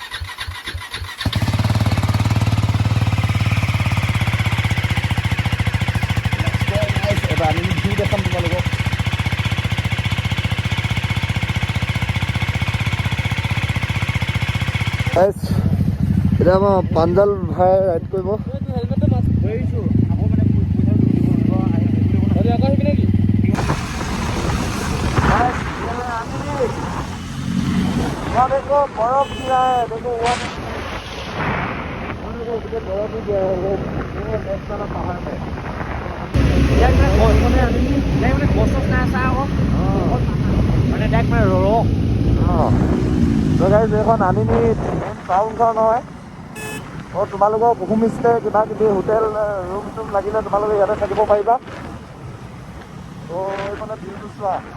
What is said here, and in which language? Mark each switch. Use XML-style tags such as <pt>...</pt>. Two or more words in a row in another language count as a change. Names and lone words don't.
<as>এটা আনি ভিউ দেখাম তোমালোকক এতিয়া আমাৰ পাঞ্জাল ভাই ৰাইড কৰিব</as> <hi>देखो बर्फ गिरा है देखो बर्फ ही गया है वो नेक्स्ट वाला पहाड़ पे</hi> <as>এখন আনি মেইন টাউনখন হয় তোমালোকক</as> <en>home stay</en> <as>কিবা কিবি</as> <en>hotel room</en> <as>চুম লাগিলে তোমালোকে ইয়াতে থাকিব পাৰিবা তো এইখনে ভিউটো চোৱা</as>